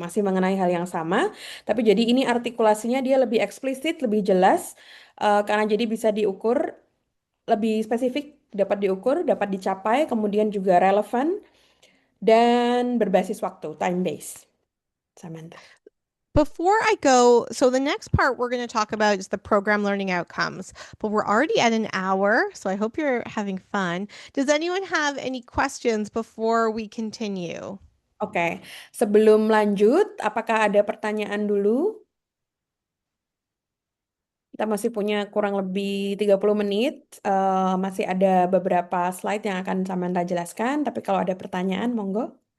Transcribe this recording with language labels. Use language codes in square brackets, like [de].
[id] Masih mengenai hal yang sama, tapi jadi ini artikulasinya dia lebih eksplisit, lebih jelas, karena jadi bisa diukur, lebih spesifik, dapat diukur, dapat dicapai, kemudian juga relevan, dan berbasis waktu, time-based. Samantha. [en] Before I go, so the next part we're going to talk about is the program learning outcomes, but we're already at an hour, so I hope you're having fun. Does anyone have any questions before we continue? [id] Oke, sebelum lanjut, apakah ada pertanyaan dulu? Kita masih punya kurang lebih 30 menit. Masih ada beberapa slide yang akan Samantha jelaskan, tapi kalau ada pertanyaan, monggo.